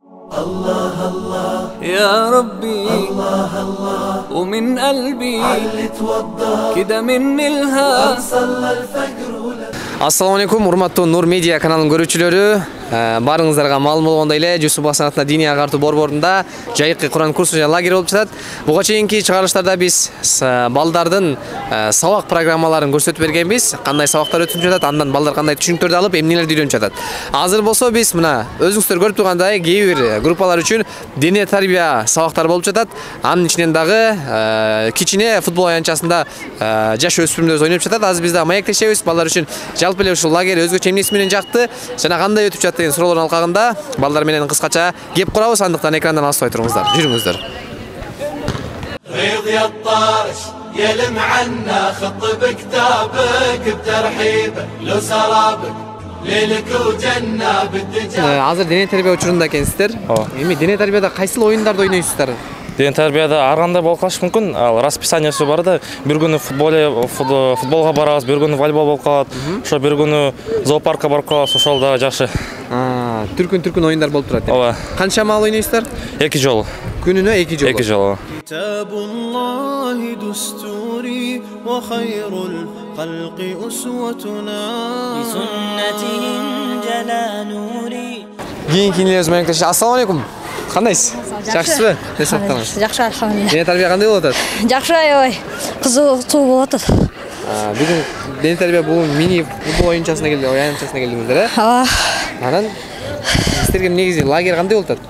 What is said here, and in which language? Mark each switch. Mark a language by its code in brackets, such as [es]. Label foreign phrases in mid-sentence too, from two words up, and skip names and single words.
[ar] الله الله يا ربي الله الله ومن قلبي علي توضى كده مني الهام صلى الفجر السلام عليكم, [ky] урматтуу Нур Медиа каналынын көрүүчүлөрү. Барыңыздарга маалым болгондой эле Жусуп санатына диний агартуу борборунда жайкы Куран курсу жана лагерь болуп жатат. Буга чейинки чыгарылыштарда биз балдардын сабак программаларын көрсөтүп бергенбиз. Кандай сабактар өтүп жатат, андан балдар кандай түшүнүктөрдү алып, эмнелерди үйрөнүп жатат. Азыр болсо биз мына өзүңүздөр көрүп тургандай кээ бир группалар үчүн диний тарбия сабактары болуп жатат. Анын ичинен дагы кичине футбол аянтчасында жаш өспүрүмдөр ойноп жатат. Азыр биз да маектешебиз балдар үчүн. Жалпы эле ушул лагерь өзгөчө эмнеси менен жакты жана кандай өтүп жатты деген суроолордун алкагында балдар менен кыскача кеп курабыз. Андыктан экрандан алыспай туруңуздар. Жүрүңүздөр. [ar] ريض يا الطارش يلم عنا خط بكتابك بترحيبه لو سرابك ليلك وجنة بالدجال. [ky] Азыр дене тарбия учурунда экенсиздер. Эми дене тарбияда кайсыл оюндарды ойнойсуздар? Ден тарбияда ар кандай болуп калышы мүмкүн. Ал расписаниеси бар да. Бир күнү футболго барабыз, бир күнү волейбол болуп калат. Ошо бир күнү зоопаркка барып калабыз. Ошол да жакшы. Түркүн оюндар болуп турат. Ооба. Канча маал ойнойсуздар? 2 жолу. Күнүнө 2 жолу. 2 жолу. [ar] كتاب الله دستوري وخير الخلق أسوتنا بسنته جلا نوري. [ky] Кийинки инелерибиз менен кеттик. [ar] السلام عليكم. [ky] Кандайсыз? Жакшысызбы? Жакшы, алхамдулилlah. Дене тарбия кандай болуп атат? Жакшы, аябай кызыктуу болуп атат. Бүгүн дене тарбия бул мини футбол оюнчасына аянтчасына келдиңиздер, э? Ооба. Анан сиздерге негизи лагерь кандай болуп атат?